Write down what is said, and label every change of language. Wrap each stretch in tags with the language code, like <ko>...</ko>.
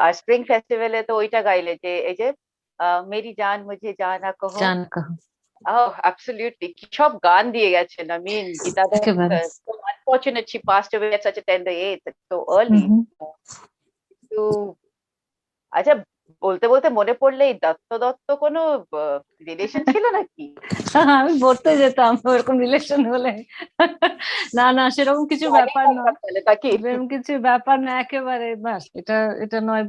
<bn>আর spring ফেস্টিভ্যালে তো ওইটা গাইলে, যে এই যে মেরি জান মুঝে জানা কহো।</bn> <en>Oh, absolutely.</en> <bn>কি সব গান দিয়ে গেছেন।</bn> <en>I mean, Geeta Dutt, so unfortunate she passed away at such a tender age, so early.</en> <bn>তো আচ্ছা, বলতে বলতে মনে পড়লে এই দত্ত কোনো রিলেশন ছিল নাকি? আমি পড়তে যেতাম ওরকম রিলেশন হলে। না না, সেরকম কিছু ব্যাপার না, এরকম কিছু ব্যাপার না একেবারে, বাস এটা নয়।</bn>